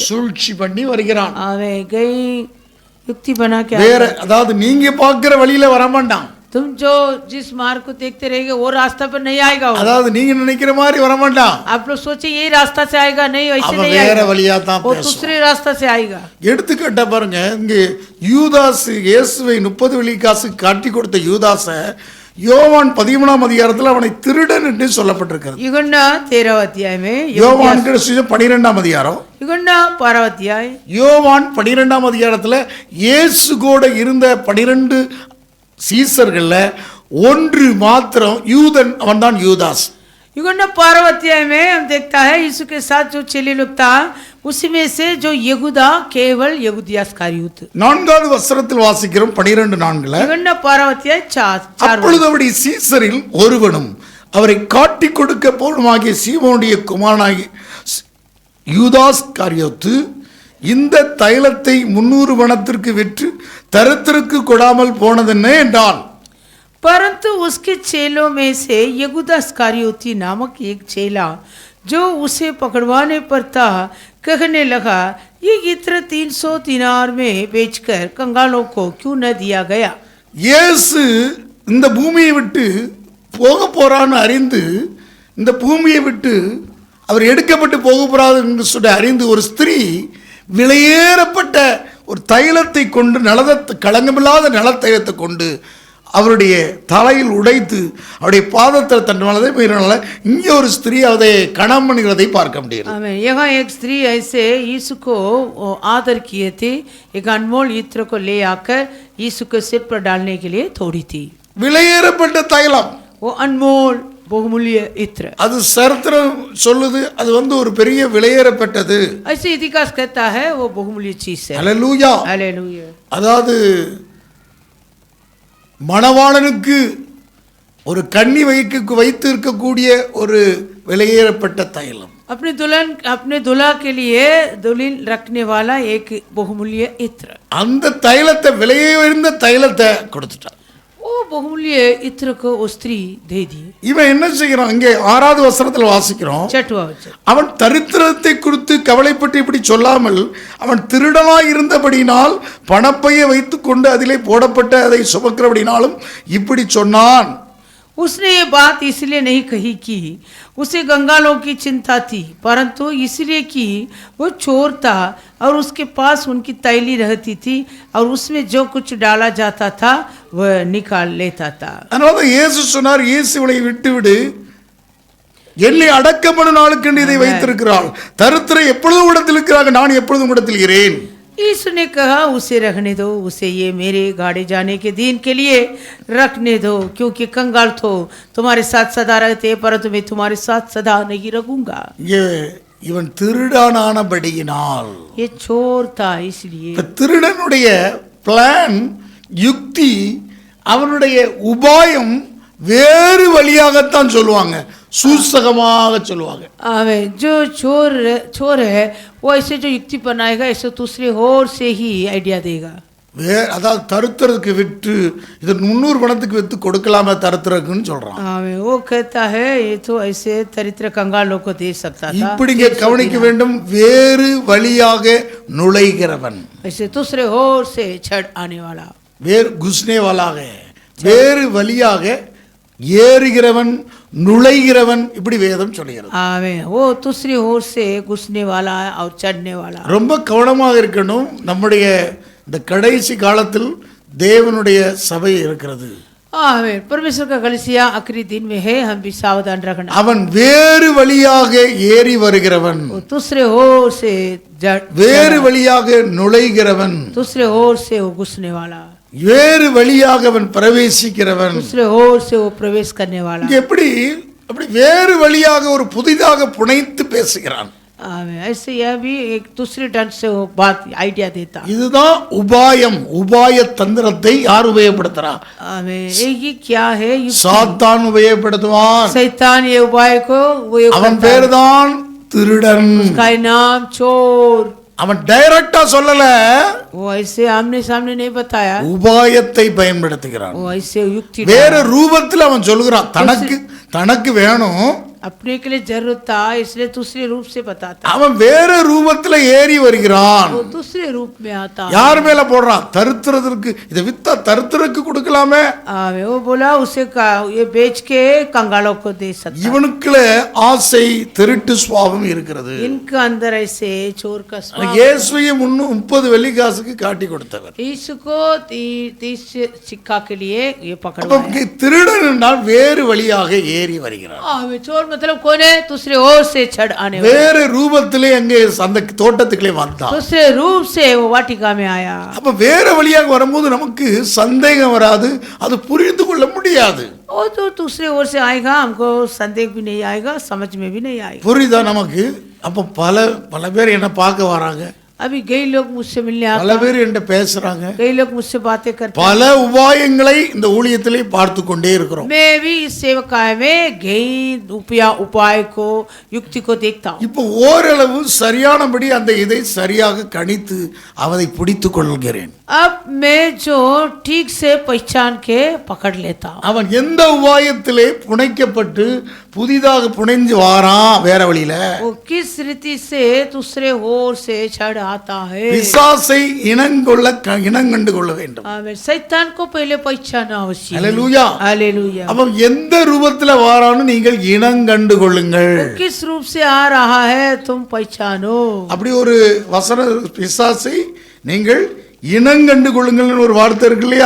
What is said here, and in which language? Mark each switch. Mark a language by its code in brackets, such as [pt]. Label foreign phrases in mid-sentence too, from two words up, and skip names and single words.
[ta] சூழ்ச்சி பண்ணி வருகிறான். [hi] आवे गई युक्ति बना के [ta] வேற அதாவது நீங்க பார்க்கிற வழியில வரமாட்டான். [hi] तुम जो जिस मार्ग को देखते रहेंगे वो रास्ता पर नहीं आएगा. [ta] அதாவது நீங்க நினைக்கிற மாதிரி வரமாட்டான். [hi] आप लोग सोचे यही रास्ता से आएगा, नहीं वैसे [ta] அவன் [hi] नहीं [ta] வேற [hi] आएगा. [ta] வழியா தான் [hi] वो [ta] பேசுவான். [hi] दूसरे रास्ता से आएगा. [ta] எடுத்துக்கிட்ட பாருங்க, இங்கே யூதாஸ் இயேசுவை 30 வெள்ளிக்காசு காட்டி கொடுத்த யூதாஸ யோவான் 13ஆம் அதிகாரத்தில் அவனை திருடன் என்று சொல்லப்பட்டிருக்கிறது. [hi] युगन्ना 13 अध्याय में, [ta] யோவான் 12ஆம் அதிகாரம், [hi] युगन्ना 12 अध्याय. [ta] யோவான் 12ஆம் அதிகாரத்தில் இயேசு கூட இருந்த 12 சீசர்கள்ல ஒன்று மாத்திரம் யூதன், அவன் தான் யூதாஸ். [hi] युगन्ना 12 अध्याय में हम देखता है यीशु के साथ जो चेले लोग था उसमें से जो यहूदा केवल यहूदिया इस्करियोत. [ta] 4வது வசனத்தில் வாசிக்கிறோம் 12:4. [hi] युगन्ना 12 अध्याय 4. [ta] அப்பொழுது அவருடைய சீசரில் ஒருவனும் அவரை காட்டி கொடுக்க போலுமாகிய சீமோனுடைய குமாரனாகிய யூதாஸ் காரியோத்து இந்த தைலத்தை 300 பணத்திற்கு விற்று தரித்திற்கு கொடாமல் போனதென்ன என்றான். [hi] परंतु उसके चेलों में से यहूदा इस्करियोती नामक एक चेला जो उसे पकड़वाने पर था कहने लगा, ये इत्र 300 दिनार में बेचकर कंगालों को क्यों न दिया गया. [ta] இயேசு இந்த பூமியை விட்டு போக போறான்னு அறிந்து, இந்த பூமியை விட்டு அவர் எடுக்கப்பட்டு போக போறாரு என்று சொல்லி அறிந்து, ஒரு ஸ்திரீ விலையேறப்பட்ட ஒரு தைலத்தை கொண்டு களங்கமில்லாத நலத்தைலத்தை கொண்டு அவருடைய தலையில் உடைத்து அவருடைய பாதத்தில் தன்னுள்ளதை மீறினால இங்கே ஒரு ஸ்திரீ அதை கணம் பண்ணுகிறதை பார்க்க முடியும். [hi] यहाँ एक स्त्री ऐसे यीशु को आदर किए थे, एक अनमोल इत्र को ले आकर यीशु के सिर पर डालने के लिए तोड़ी थी. [ta] விலையேறப்பட்ட தைலம், [hi] वो अनमोल बहुमूल्य इत्र. [ta] அது சரித்திரம் சொல்லுது, அது ஒரு பெரிய விலையேறப்பட்டது. [hi] ऐसे इतिहास कहता है वो बहुमूल्य चीज है. [ta] அல்லேலூயா. [hi] हालेलुया. [ta] அதாவது மணவாளனுக்கு ஒரு கன்னி வைத்து இருக்கக்கூடிய ஒரு விலையேறப்பட்ட தைலம். [hi] अपने दुल्हा के लिए दुल्हन रखने वाला एक बहुमूल्य इत्र. [ta] அந்த தைலத்தை விலையுயர்ந்த தைலத்தை கொடுத்துட்டான். [hi] वो बहुमूल्य इत्र को वो स्त्री दे दी. [ta] இவன் என்ன செய்யறான்? இங்கே 6வது வசனத்தில் வாசிக்கிறோம், அவன் தரித்திரத்தை குறித்து கவலைப்பட்டு இப்படி சொல்லாமல் அவன் திருடனாய் இருந்தபடினால் பணப்பையை வைத்துக் கொண்டு அதிலே போடப்பட்ட அதை சுமக்கிறபடினாலும் இப்படி சொன்னான். [hi] उसने ये बात इसलिए नहीं कही कि उसे कंगालों की चिंता थी, परंतु इसलिए कि वो चोर था और उसके पास उनकी तैली रहती थी और उसमें जो कुछ डाला जाता था वह निकाल लेता था. [ta] அதனால இயேசு சொன்னார், இயேசுவை விட்டுவிடு, என்னை அடக்கம் பண்ணும் நாளுக்கு இதை வைத்திருக்கிறாள். தரித்திரம் எப்பொழுதும் இடத்தில் இருக்கிறாங்க, நான் எப்பொழுதும் இடத்தில் இருக்கிறேன். [hi] यीशु ने कहा उसे रहने दो, उसे ये मेरे गाड़े जाने के दिन के लिए रखने दो, क्योंकि कंगाल तो तुम्हारे साथ सदा रहते परंतु मैं तुम्हारे साथ सदा नहीं रहूंगा. [ta] இவன் திருடானபடியினால், [hi] ये चोर था इसलिए. [ta] திருடனுடைய பிளான், யுக்தி, அவனுடைய உபாயம் வேறு வழியாகத்தான் சொல்லுவாங்க, சூசகமாக சொல்லுவாங்க. [hi] जो चोर है वो ऐसे जो युक्ति बनाएगा ऐसे दूसरे ओर से ही आइडिया देगा. [ta] அதாவது தருத்திரத்துக்கு விற்று இது 300 பணத்துக்கு விற்று கொடுக்கலாமா தருத்திரக்குன்னு சொல்றான். [hi] वो कहता है ये तो ऐसे दरिद्र कंगालों को दे सकता था. [ta] இப்படிங்க கவனிக்க வேண்டும். வேறு வழியாக நுழைகிறவன், [hi] ऐसे दूसरे ओर से छड़ आने वाला, [ta] வேறு [hi] घुसने वाला, [ta] வேறு வழியாக ஏறுகிறவன் நுழைகிறவன், இப்படி வேதம் சொல்கிறது. [hi] आमेन. वो दूसरी ओर से घुसने वाला और चढ़ने वाला. [ta] ரொம்ப கவனமாக இருக்கணும். நம்முடைய இந்த கடைசி காலத்தில் தேவனுடைய சபை இருக்கிறது. [hi] आमेन. परमेश्वर का कलीसिया आखिरी दिन में है, हम भी सावधान रखना. [ta] அவன் வேறு வழியாக ஏறி வருகிறவன், [hi] वो दूसरे ओर से [ta] வேறு வழியாக நுழைகிறவன், [hi] दूसरे ओर से वो घुसने वाला, [ta] வேறு வழியாக அவன் பிரவேசிக்கிறவன். [hi] दूसरे ओर से वो प्रवेश करने वाला. [ta] இங்க எப்படி அப்படி வேறு வழியாக ஒரு புதிதாக புனைத்து பேசுகிறான். [hi] आमेन. ऐसे यह भी एक दूसरे ढंग से वो बात आइडिया देता. [ta] இதுதான் உபாயம். உபாய தந்திரத்தை யார் உபயோகப்படுத்துறா? [hi] आमेन. ये क्या है? [ta] சாத்தான் உபயோகப்படுத்துவான். [hi] शैतान ये उपाय को [ta] அவன் பேர்தான் திருடன். [hi] उसका नाम चोर. [ta] அவன் டைரக்டா சொல்லல, [hi] वो ऐसे आमने सामने नहीं बताया, [ta] உபாயத்தை பயன்படுத்துகிறான். [hi] वो ऐसे युक्ति [ta] வேற ரூபத்தில் அவன் சொல்லுகிறான். தனக்கு வேணும், [hi] अपने के लिए जरूरत था इसलिए दूसरे रूप से बताता. [ta] அவன் வேற ரூபத்தில் ஏறி வருகிறான். [hi] वो दूसरे रूप में आता. [ta] யார் மேல போடுறான்? தருத்திரத்திற்கு. இதை வித்தா தருத்திரக்கு கொடுக்கலாமே. [hi] वो बोला उसे ये बेच के कंगालों को दे सकता. [ta] இவனுக்குள்ள ஆசை திருட்டு சுபாவம் இருக்கிறது. [hi] इनके अंदर ऐसे चोर का स्वभाव. [ta] இயேசுவை 30 வெள்ளிக்காசுக்கு காட்டி கொடுத்தவர். [hi] यीशु को 30 सिक्का के लिए ये [ta] அப்ப [hi] पकड़वाया. [ta] திருடன் என்றால் வேறு வழியாக ஏறி வருகிறான். [hi] चोर मतलब कौन है? दूसरे ओर से छड़ आने वाला. [ta] வேறு ரூபத்திலே அங்கே அந்த தோட்டத்துக்குள்ளே வந்தான். [hi] दूसरे रूप से वो वाटिका में आया. [ta] அப்ப வேற வழியாக வரும்போது நமக்கு சந்தேகம் வராது, அது புரிந்து கொள்ள முடியாது. [hi] वो तो दूसरे ओर से आएगा, हमको संदेह भी नहीं आएगा, समझ में भी नहीं आएगा. [ta] புரியுதா நமக்கு? அப்ப பல பேர் என்ன பார்க்க வராங்க, [hi] अभी कई लोग मुझसे मिलने [ta] பல [hi] आते, [ta] பேர் என்ன பேசுறாங்க, [hi] कई लोग मुझसे बातें करते. [ta] பல உபாயங்களை இந்த ஊழியத்திலே பார்த்து கொண்டே இருக்கிறோம். [hi] मैं भी इस सेवकाय में कई उपाय को युक्ति को देखता हूँ. [ta] இப்போ ஓரளவு சரியானபடி அந்த இதை சரியாக கணித்து அதை பிடித்து கொள்கிறேன். [hi] अब मैं जो ठीक से पहचान के पकड़ लेता हूँ. [ta] அவன் எந்த உபாயத்திலே புனைக்கப்பட்டு புதிதாக புனைஞ்சு வாரான் வேற வழியில, [hi] वो किस रीति से दूसरे ओर से छड़ आता है. [ta] பிசாசை இனங்கண்டு கொள்ள வேண்டும். [hi] शैतान को पहले पहचाना आवश्यक. [ta] அல்லேலூயா. [hi] हालेलुया. [ta] அவன் எந்த ரூபத்துல வாரான்னு நீங்கள் இனங்கண்டு கொள்ளுங்கள். [hi] किस रूप से आ रहा है तुम पहचानो. [ta] அப்படி ஒரு வசன பிசாசை நீங்கள் இனங்கண்டு கொள்ளுங்கள் ஒரு வார்த்தை இருக்கு இல்லையா?